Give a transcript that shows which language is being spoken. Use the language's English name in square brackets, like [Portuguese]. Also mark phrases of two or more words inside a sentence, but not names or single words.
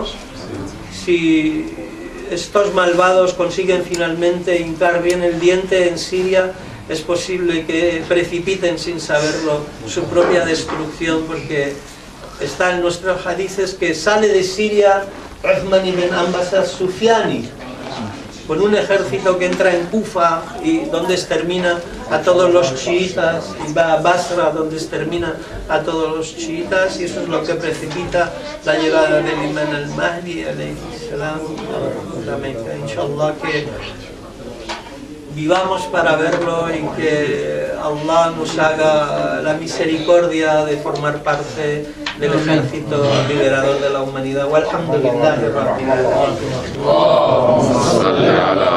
[Spanish] Si estos malvados consiguen finalmente hincar bien el diente en Siria, es posible que precipiten sin saberlo su propia destrucción, porque está en nuestros hadices que sale de Siria Uthman ibn Abbas al-Sufyani con un ejército que entra en Kufa y donde extermina a todos los chiitas, y va a Basra donde extermina a todos los chiitas, y eso es lo que precipita la llegada del Imam al-Mahdi [Arabic] عليه السلام [Spanish] a la Meca. Inshallah que vivamos para verlo y que Allah nos haga la misericordia de formar parte del ejército liberador de la humanidad. [Arabic] والحمد لله رب العالمين.